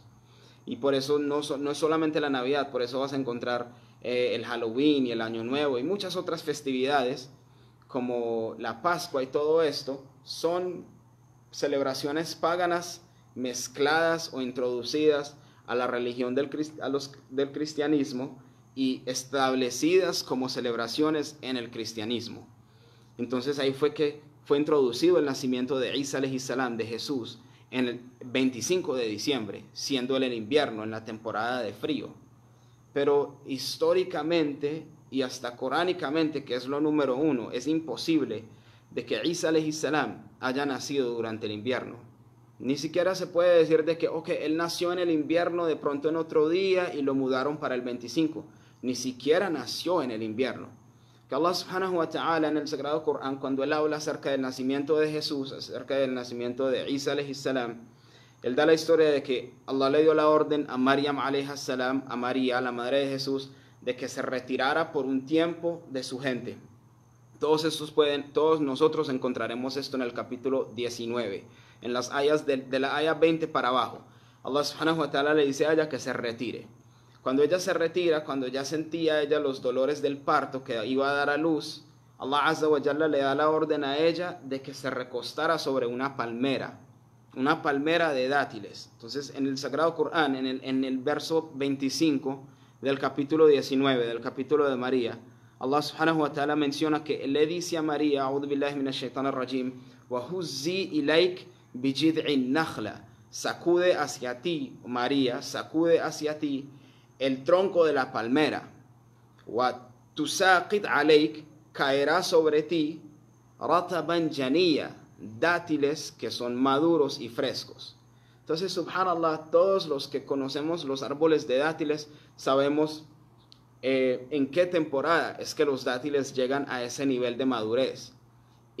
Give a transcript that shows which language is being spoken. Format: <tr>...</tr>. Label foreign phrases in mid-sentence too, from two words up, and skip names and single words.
<es>Y por eso no es solamente la Navidad, por eso vas a encontrar el Halloween y el Año Nuevo y muchas otras festividades como la Pascua, y todo esto son celebraciones paganas mezcladas o introducidas a la religión del cristianismo y establecidas como celebraciones en el cristianismo. Entonces ahí fue que fue introducido el nacimiento de Isa</es> <ar>عليه السلام,</ar> <es>de Jesús, en el 25 de diciembre, siendo el invierno, en la temporada de frío. Pero históricamente y hasta coránicamente, que es lo número uno, es imposible de que Isa</es> <ar>عليه السلام</ar> <es>haya nacido durante el invierno. Ni siquiera se puede decir de que él nació en el invierno de pronto en otro día y lo mudaron para el 25. Ni siquiera nació en el invierno. Que</es> <ar>الله سبحانه وتعالى</ar> <es>en el Sagrado Corán, cuando él habla acerca del nacimiento de Jesús, acerca del nacimiento de Isa</es> <ar>عليه السلام,</ar> <es>él da la historia de que Allah le dio la orden a Maryam</es> <ar>عليه السلام,</ar> <es>a María, la madre de Jesús, de que se retirara por un tiempo de su gente. Todos nosotros encontraremos esto en el capítulo 19, en las ayas de la aya 20 para abajo.</es> <ar>الله سبحانه وتعالى</ar> <es>le dice a ella que se retire. Cuando ella se retira, cuando ya sentía ella los dolores del parto, que iba a dar a luz,</es> <ar>الله عز وجل</ar> <es>le da la orden a ella de que se recostara sobre una palmera de dátiles. Entonces, en el Sagrado Corán, en el verso 25 del capítulo 19, del capítulo de María,</es> <ar>الله سبحانه وتعالى</ar> <es>menciona que le dice a María,</es> <ar>أعوذ بالله من الشيطان الرجيم وهزي إليك بجذع النخلة,</ar> <es>sacude hacia ti, María, sacude hacia ti el tronco de la palmera.</es> <ar>وتساقط عليك,</ar> <es>caerá sobre ti,</es> <ar>رطبا جنيا,</ar> <es>dátiles que son maduros y frescos. Entonces, subhanallah, todos los que conocemos los árboles de dátiles sabemos en qué temporada es que los dátiles llegan a ese nivel de madurez.</es>